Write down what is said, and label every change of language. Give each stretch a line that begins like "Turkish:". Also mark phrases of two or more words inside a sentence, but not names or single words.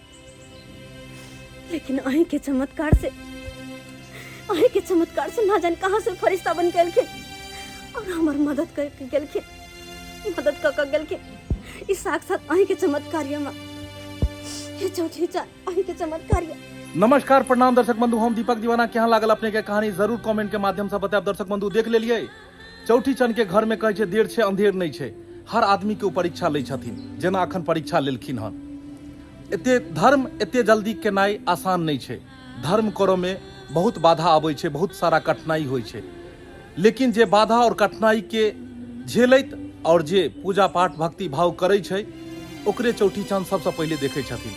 Maithili: लेकिन अहीं के चमत्कार से ना जान कहाँ से फरिश्ता बन गेलखिन और हमार मदद करके गेलखिन, मदद कर गेलखिन। इस साक्षात अहीं के चमत्कार में हे चौठी चा अही के चमत्कार ये। नमस्कार प्रणाम दर्शक बंधु, हम दीपक दीवाना के यहाँ लागल अपने के कहानी जरूर कमेंट के माध्यम से बताएब। दर्शक बंधु देख लेलिए, चौठी चंद के घर में कहे छै देर छै अंधेर नहीं छै। हर आदमी के परीक्षा लै छथिन, जेना अखन परीक्षा लेलखिन हन। एते धर्म एते जल्दी केनाइ आसान नहीं छै। धर्म करऽ में बहुत बाधा आबै छै, बहुत सारा कठिनाई होइ छै, लेकिन जे बाधा और कठिनाई के झेलैत और जे पूजा पाठ भक्ति भाव करै छै ओकरे चौठी चंद सबसे पहले देखे छथिन।